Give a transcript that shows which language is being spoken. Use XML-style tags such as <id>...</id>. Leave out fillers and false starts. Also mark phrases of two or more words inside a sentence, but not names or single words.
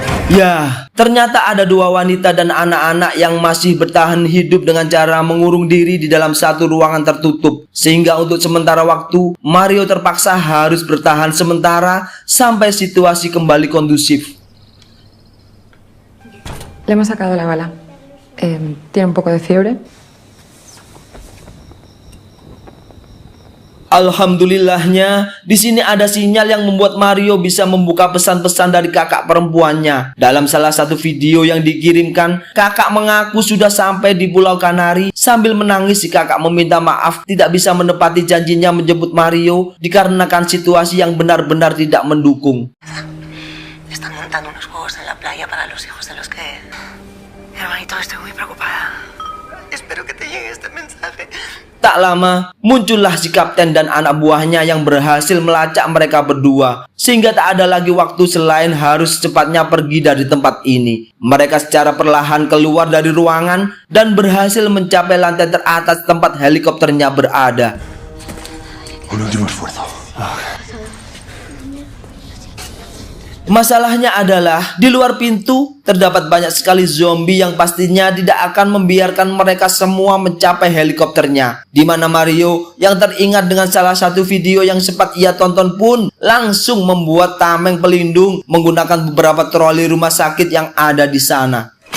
<id>Ya, ternyata ada dua wanita dan anak-anak yang masih bertahan hidup dengan cara mengurung diri di dalam satu ruangan tertutup. Sehingga untuk sementara waktu, Mario terpaksa harus bertahan sementara sampai situasi kembali kondusif.</id> <es>Le hemos sacado la bala. Tiene un poco de fiebre.</es> <id>Alhamdulillahnya, di sini ada sinyal yang membuat Mario bisa membuka pesan-pesan dari kakak perempuannya. Dalam salah satu video yang dikirimkan, kakak mengaku sudah sampai di Pulau Kanari sambil menangis si kakak meminta maaf tidak bisa menepati janjinya menjemput Mario dikarenakan situasi yang benar-benar tidak mendukung.</id> <es>Están montando unos juegos en la playa para los hijos de los que... Hermanito, estoy muy preocupada. Espero que te llegue este mensaje.</es> <id>Tak lama, muncullah si kapten dan anak buahnya yang berhasil melacak mereka berdua. Sehingga tak ada lagi waktu selain harus secepatnya pergi dari tempat ini. Mereka secara perlahan keluar dari ruangan dan berhasil mencapai lantai teratas tempat helikopternya berada.</id> <es>Un último esfuerzo.</es> <id>Masalahnya adalah di luar pintu terdapat banyak sekali zombie yang pastinya tidak akan membiarkan mereka semua mencapai helikopternya. Di mana Mario yang teringat dengan salah satu video yang sempat ia tonton pun langsung membuat tameng pelindung menggunakan beberapa troli rumah sakit yang ada di sana.</id>